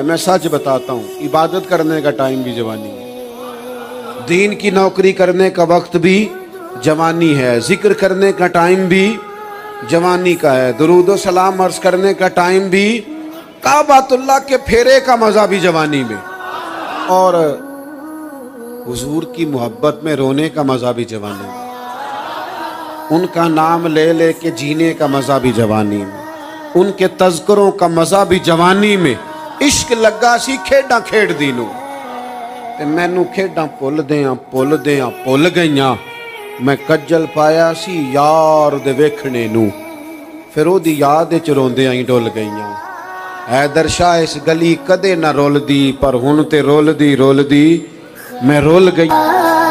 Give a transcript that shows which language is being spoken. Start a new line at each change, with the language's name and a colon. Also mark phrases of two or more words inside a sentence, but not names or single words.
Urdu: میں سچ بتاتا ہوں، عبادت کرنے کا ٹائم بھی جوانی ہے، دین کی نوکری کرنے کا وقت بھی جوانی ہے، ذکر کرنے کا ٹائم بھی جوانی کا ہے، درود و سلام عرض کرنے کا ٹائم بھی، کعبۃ اللہ کے پھیرے کا مزہ بھی جوانی میں، اور حضور کی محبت میں رونے کا مزہ بھی جوانی میں، ان کا نام لے لے کے جینے کا مزہ بھی جوانی میں، ان کے تذکروں کا مزہ بھی جوانی میں.
Punjabi: عشق لگا سی کھیڈاں کھیڈ دینوں تے مینوں کھیڈاں پل گئیاں، میں کجل پایا سی یار دے ویکھنے نو، پھر او دی یاد وچ روندیاں ہی ڈول گئیاں. حیدر شاہ اس گلی کدے نہ رول دی، پر ہن تے رول دی میں رول گئی.